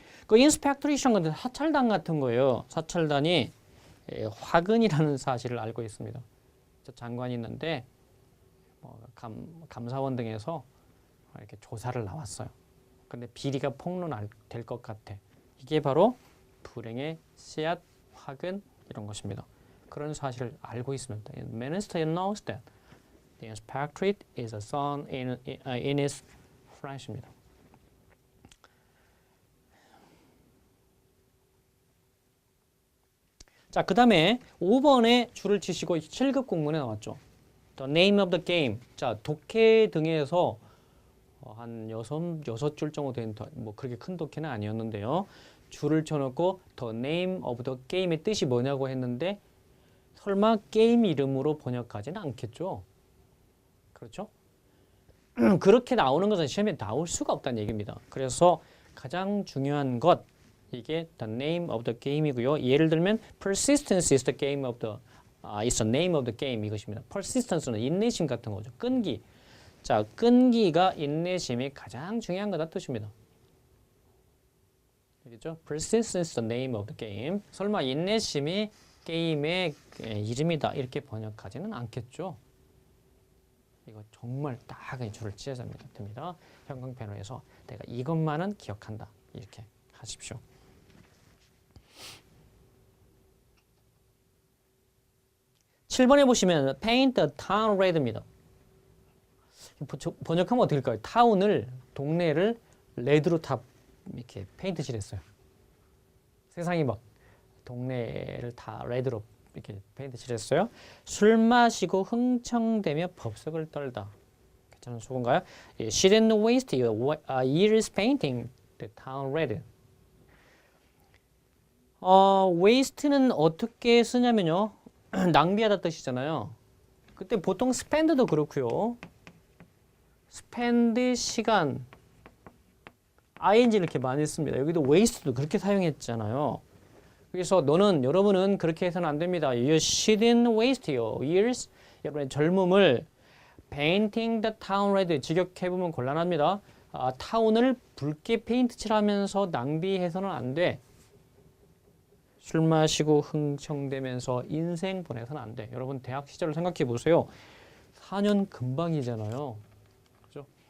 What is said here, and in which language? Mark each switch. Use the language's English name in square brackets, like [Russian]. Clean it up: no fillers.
[Korean] 그 인스펙터레이션 같은 사찰단 같은 거예요. 사찰단이 화근이라는 사실을 알고 있습니다. 장관이 있는데 감사원 등에서 이렇게 조사를 나왔어요. 근데 비리가 폭로될 것 같아. 이게 바로 불행의 씨앗, 화근 이런 것입니다. 그런 사실을 알고 있습니다. [English] The minister knows that the inspectorate is a thorn in his flesh입니다. [Korean] 자, 그 다음에 5번에 줄을 치시고 7급 공문에 나왔죠. [English] The name of the game. [Korean] 자, 독해 등에서 한 여섯 줄 정도 된, 뭐 그렇게 큰 독해는 아니었는데요. 줄을 쳐놓고 [English] The name of the game [Korean] 의 뜻이 뭐냐고 했는데 설마 게임 이름으로 번역하지는 않겠죠? 그렇죠? 그렇게 나오는 것은 시험에 나올 수가 없다는 얘기입니다. 그래서 가장 중요한 것 이게 [English] the name of the game [Korean] 이고요. [English] 예를 들면 persistence is the game of the is the name of the game 이것입니다. [Korean] persistence는 인내심 같은 거죠. 끈기. 자, 끈기가 인내심이 가장 중요한 거다 뜻입니다. 알겠죠? [English] persistence is the name of the game. [Korean] 설마 인내심이 게임의 이름이다 이렇게 번역하지는 않겠죠. 이거 정말 딱 줄을 찢어야 됩니다. 형광펜으로해서 내가 이것만은 기억한다 이렇게 하십시오. (7번에) 보시면 [English] paint the town red [Korean] 입니다. 번역하면 어떻게 될까요? 타운을 동네를 레드로 다 이렇게 페인트 칠했어요. 세상이 막 동네를 다 레드로 이렇게 페인트 칠했어요. 술 마시고 흥청대며 법석을 떨다. 괜찮은 수고인가요? [English] She didn't waste years painting the town red. [Korean] waste는 어떻게 쓰냐면요. 낭비하다 뜻이잖아요. 그때 보통 spend도 그렇고요. spend 시간 ing 이렇게 많이 씁니다. 여기도 waste도 그렇게 사용했잖아요. 그래서 여러분은 그렇게 해서는 안 됩니다. [English] You shouldn't waste your years. [Korean] 여러분의 젊음을 [English] painting the town red [Korean] 직역해보면 곤란합니다. 타운을 붉게 페인트 칠하면서 낭비해서는 안 돼. 술 마시고 흥청대면서 인생 보내서는 안 돼. 여러분 대학 시절을 생각해 보세요. 4년 금방이잖아요. 그죠?